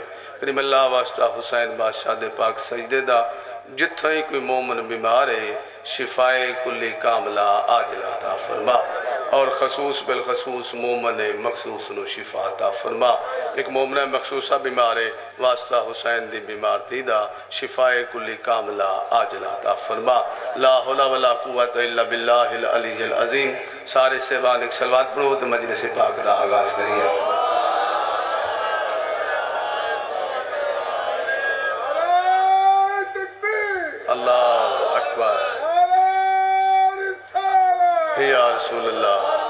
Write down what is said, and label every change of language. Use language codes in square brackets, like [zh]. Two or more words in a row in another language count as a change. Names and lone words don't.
[pa] کریم اللہ واسطہ حسین بادشاہ دے پاک سجدے دا، جتھے ہی کوئی مومن بیمار ہے شفائے کلی کاملہ عاجلہ عطا فرما، اور خصوص بالخصوص مومن مخصوص نوں شفا عطا فرما. ایک مومن مخصوصہ بیمار ہے واسطہ حسین دی بیمار تھی دا، شفائے کلی کاملہ عاجلہ عطا فرما. [ar] لا حول ولا قوة إلا بالله العلي العظيم. [pa] سارے سیوان ایک صلوات پڑھو تو مجلس پاک دا آغاز کریے. [ar] الله أكبر. يا رسول الله.